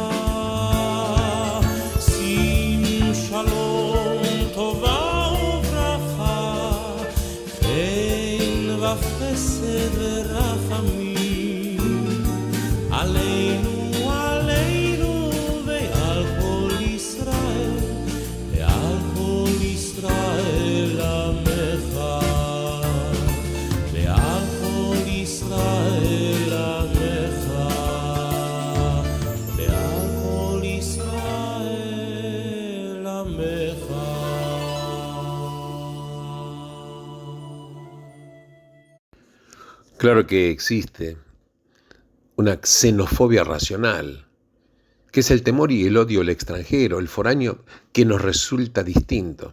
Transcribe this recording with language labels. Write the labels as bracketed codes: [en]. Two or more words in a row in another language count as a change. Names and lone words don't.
[he] שים שלום טובה וברכה, חן וחסד ורחמים עלינו ועל כל ישראל עמך. ועל כל ישראל עמך, ועל כל ישראל עמך. [es] Claro que existe una xenofobia racional, que es el temor y el odio al extranjero, el foráneo, que nos resulta distinto.